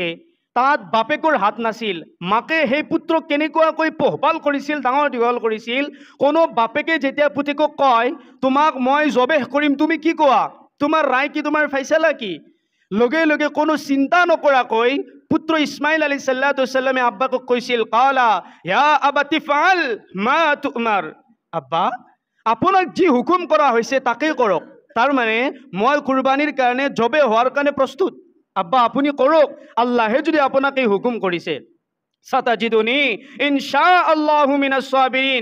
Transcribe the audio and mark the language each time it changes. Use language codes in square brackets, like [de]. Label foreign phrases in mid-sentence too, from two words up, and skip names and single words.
[as] তাত বাপেকৰ হাত নাছিল, মাকে সেই পুত্ৰক কেনেকুৱাকৈ পোহপাল কৰিছিল, ডাঙৰ দীঘল কৰিছিল। কোনো বাপেকে যেতিয়া পুতেকক কয় তোমাক মই জবেহ কৰিম, তুমি কি কোৱা? তোমাৰ ৰায় কি? তোমাৰ ফাইছালা কি? লগে লগে কোনো চিন্তা নকৰাকৈ পুত্ৰ ইছমাইল [ar] عليه الصلاة والسلام [as] আব্বাকক কৈছিল, [ar] قال يا أبت افعل ما تؤمر. [as] আব্বা, আপোনাক যি হুকুম কৰা হৈছে তাকেই কৰক। তাৰ মানে মই কুৰবানীৰ কাৰণে জবে হোৱাৰ কাৰণে প্ৰস্তুত। আব্বা, আপুনি কৰক, আল্লাহে যদি আপোনাক এই হুকুম কৰিছে। [ar] ستجدني إن شاء الله من الصابرين.